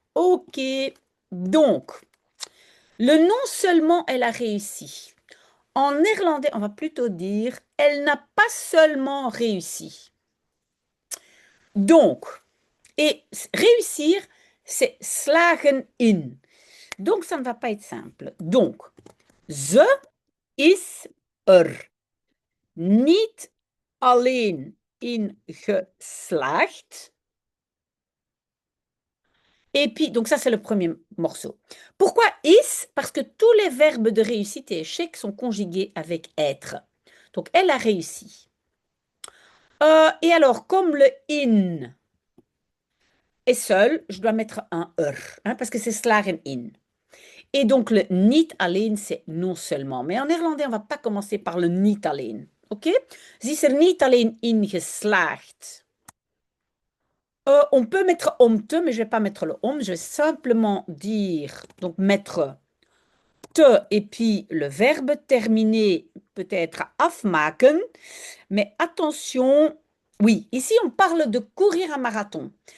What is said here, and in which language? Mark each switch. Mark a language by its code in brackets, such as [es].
[fr] Ok, donc, le non seulement elle a réussi, en néerlandais, on va plutôt dire, elle n'a pas seulement réussi. Donc, et réussir, c'est slagen in. Donc, ça ne va pas être simple. [nl] Donc, ze is niet alleen in geslaagd. [fr] Et puis, donc ça, c'est le premier morceau. Pourquoi is? Parce que tous les verbes de réussite et échec sont conjugués avec être. Donc, elle a réussi. Et alors, comme le in est seul, je dois mettre un hein, parce que c'est slagen in. Et donc, le niet alleen, c'est non seulement. Mais en néerlandais, on ne va pas commencer par le niet alleen. OK? [nl] Ze is er niet alleen in geslaagd. [fr] On peut mettre om te, mais je ne vais pas mettre le om. Je vais simplement dire, donc mettre te et puis le verbe terminer peut-être afmaken. Mais attention, oui, ici on parle de courir un marathon.